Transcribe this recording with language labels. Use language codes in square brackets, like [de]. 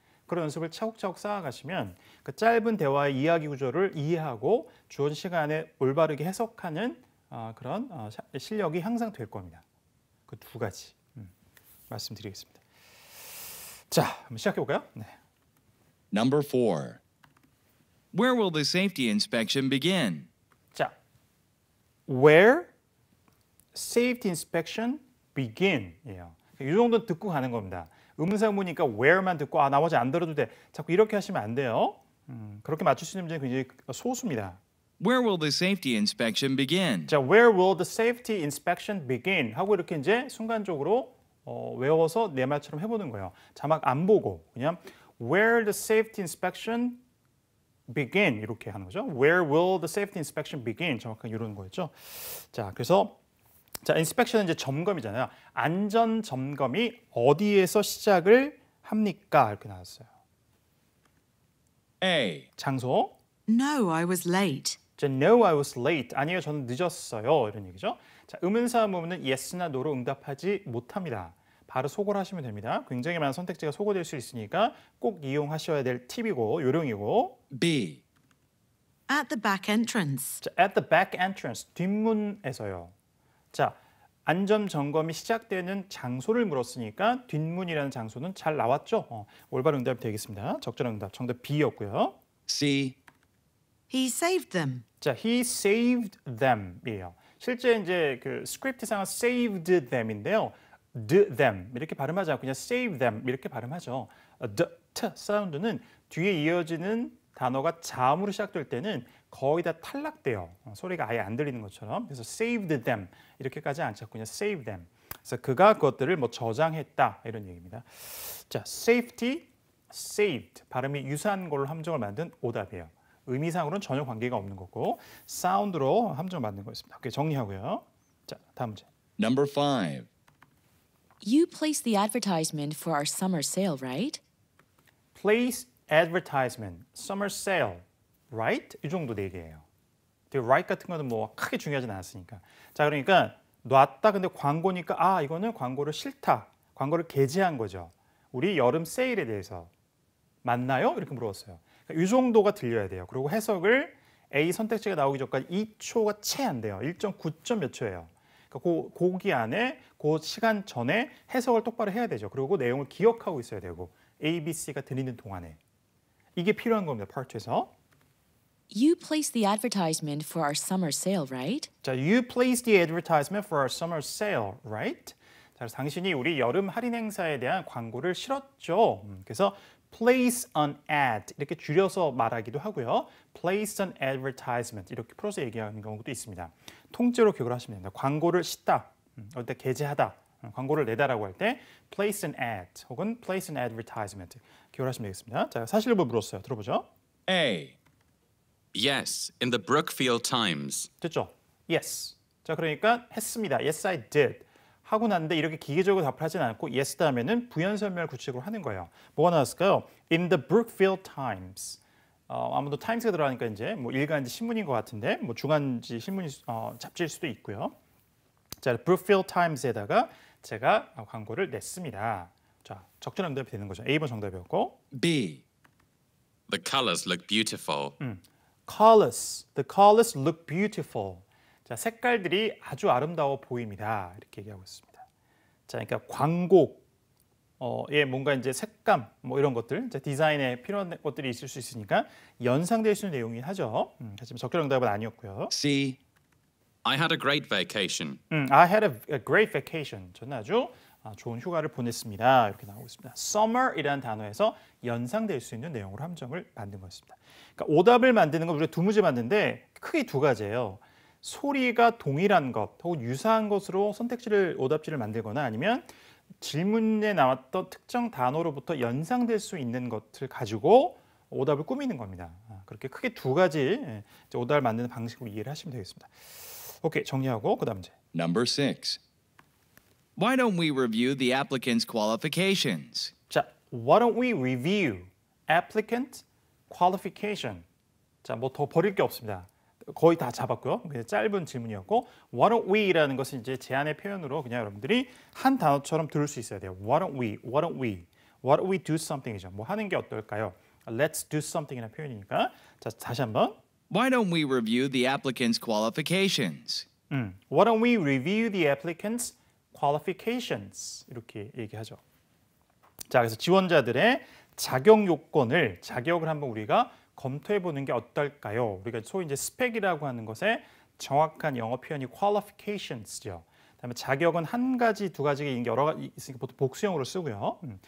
[ko] 그런 연습을 차곡차곡 쌓아가시면 그 짧은 대화의 이야기 구조를 이해하고 주어진 시간에 올바르게 해석하는 그런 실력이 향상될 겁니다. 그 두 가지 말씀드리겠습니다. 자, 한번 시작해볼까요? 네. [en] Number 4. Where will the safety inspection begin? 자, where safety inspection begin?이에요. [ko] 이 정도 듣고 가는 겁니다. 의문사문이니까 where만 듣고 나머지 안 들어도 돼. 자꾸 이렇게 하시면 안 돼요. 그렇게 맞출 수 있는 문제는 굉장히 소수입니다. [en] Where will the safety inspection begin? 자, where will the safety inspection begin? [ko] 하고 이렇게 이제 순간적으로 외워서 내 말처럼 해보는 거예요. 자막 안 보고 그냥 [en] where the safety inspection begin [ko] 이렇게 하는 거죠. [en] Where will the safety inspection begin? [ko] 정확하게 이런 거였죠. 자, 그래서 inspection은 이제 점검이잖아요. 안전 점검이 어디에서 시작을 합니까? 이렇게 나왔어요. [en] A. [ko] 장소. [en] No, I was late. [ko] 자, [en] no, I was late. [ko] 아니요, 저는 늦었어요. 이런 얘기죠. 자, 의문사 문은 yes나 no로 응답하지 못합니다. 바로 소거를 하시면 됩니다. 굉장히 많은 선택지가 소거될 수 있으니까 꼭 이용하셔야 될 팁이고 요령이고. [en] B. At the back entrance. 자, at the back entrance, [ko] 뒷문에서요. 자, 안전 점검이 시작되는 장소를 물었으니까 뒷문이라는 장소는 잘 나왔죠? 올바른 응답이 되겠습니다. 적절한 응답, 정답 B였고요. [en] C. He saved them. 자, he saved them이에요. [ko] 실제 이제 그 스크립트상은 [en] saved them [ko] 인데요. them 이렇게 발음하지 않고 그냥 [en] save them [ko] 이렇게 발음하죠. t 사운드는 뒤에 이어지는 단어가 자음으로 시작될 때는 거의 다 탈락돼요. 소리가 아예 안 들리는 것처럼. 그래서 [en] saved them [ko] 이렇게까지 안 찾고 그냥 [en] save them. [ko] 그래서 그가 그것들을 뭐 저장했다 이런 얘기입니다. 자, safety, saved 발음이 유사한 걸로 함정을 만든 오답이에요. 의미상으로는 전혀 관계가 없는 거고 사운드로 함정을 만든 거였습니다. 오케이, 정리하고요. 자, 다음 문제. [en] Number 5. You placed the advertisement for our summer sale, right? Place advertisement, summer sale, right? [ko] 이 정도 네 개예요. 되게 right 같은 거는 뭐 크게 중요하진 않았으니까. 자, 그러니까 놨다 근데 광고니까 이거는 광고를 싫다. 광고를 게재한 거죠. 우리 여름 세일에 대해서 맞나요? 이렇게 물어봤어요. 그러니까 이 정도가 들려야 돼요. 그리고 해석을 A 선택지가 나오기 전까지 2초가 채 안 돼요. 1.9점 몇 초예요. 그러니까 거기 안에 그 시간 전에 해석을 똑바로 해야 되죠. 그리고 그 내용을 기억하고 있어야 되고 A, B, C가 들리는 동안에 이게 필요한 겁니다. 파트에서. [en] You placed the advertisement for our summer sale, right? 자, you placed the advertisement for our summer sale, right? [ko] 자, 당신이 우리 여름 할인 행사에 대한 광고를 실었죠. 그래서 [en] place an ad [ko] 이렇게 줄여서 말하기도 하고요. [en] place an advertisement [ko] 이렇게 풀어서 얘기하는 경우도 있습니다. 통째로 기억을 하시면 됩니다. 광고를 싣다, 어때 게재하다, 광고를 내다라고 할 때 [en] place an ad [ko] 혹은 [en] place an advertisement [ko] 기억을 하시면 되겠습니다. 자, 사실을 물었어요. 들어보죠. A. [en] Yes, in the Brookfield Times. [ko] 됐죠? Yes. 자, 그러니까 했습니다. [en] Yes, I did. [ko] 하고 났는데 이렇게 기계적으로 답을 하진 않고 yes 다음에는 부연 설명을 구체적으로 하는 거예요. 뭐가 나왔을까요? [en] In the Brookfield Times. [ko] 아무도 타임스가 들어가니까 이제 뭐 일간지 신문인 것 같은데 뭐 중간지 신문이 잡지일 수도 있고요. 자, Brookfield Times에다가 제가 광고를 냈습니다. 자, 적절한 응답이 되는 거죠. A번 정답이었고. [en] B. The colors look beautiful. Colors. The colors look beautiful. [ko] 자, 색깔들이 아주 아름다워 보입니다. 이렇게 얘기하고 있습니다. 자, 그러니까 광고에 뭔가 이제 색감 뭐 이런 것들, 이제 디자인에 필요한 것들이 있을 수 있으니까 연상될 수 있는 내용이긴 하죠. 하지만 적절한 응답은 아니었고요. [en] C. I had a great vacation. I had a great vacation. [ko] 저는 아주 좋은 휴가를 보냈습니다. 이렇게 나오고 있습니다. Summer이라는 단어에서 연상될 수 있는 내용으로 함정을 만든 것입니다. 그러니까 오답을 만드는 건 우리가 두 문제 만드는데 크게 두 가지예요. 소리가 동일한 것 혹은 유사한 것으로 선택지를 오답지를 만들거나 아니면 질문에 나왔던 특정 단어로부터 연상될 수 있는 것을 가지고 오답을 꾸미는 겁니다. 그렇게 크게 두 가지 오답을 만드는 방식으로 이해를 하시면 되겠습니다. 오케이, 정리하고 그다음 문제. [en] Number 6. Why don't we review the applicant's qualifications? 자, why don't we review applicant qualification? [ko] 자, 뭐 더 버릴 게 없습니다. 거의 다 잡았고요. 그냥 짧은 질문이었고 [en] Why don't we [ko] 라는 것은 이제 제안의 표현으로 그냥 여러분들이 한 단어처럼 들을 수 있어야 돼요. [en] Why don't we? Why don't we? Why don't we do something이죠. [ko] 뭐 하는 게 어떨까요? [en] Let's do something [ko] 이라는 표현이니까 자, 다시 한번 [en] Why don't we review the applicant's qualifications? Why don't we review the applicant's qualifications? [ko] 이렇게 얘기하죠. 자, 그래서 지원자들의 자격을 한번 우리가 검토해 보는 게 어떨까요? 우리가 소위 이제 스펙이라고 하는 것의 정확한 영어 표현이 qualifications죠. 그다음에 자격은 한 가지, 두 가지가 있는 게 여러 가지 있으니까 보통 복수형으로 쓰고요.